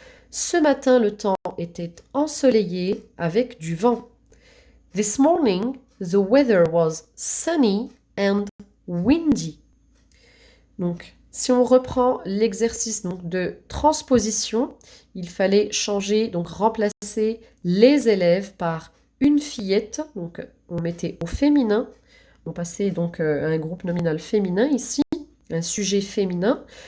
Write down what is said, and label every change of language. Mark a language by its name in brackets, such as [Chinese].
[French] Ce matin le temps était ensoleillé avec du vent. [English] This morning, the weather was sunny and windy. [French] Donc, si on reprend l'exercice de transposition, il fallait changer, donc remplacer les élèves par une fillette. Donc, on mettait au féminin. On passait donc à un groupe nominal féminin ici, un sujet féminin.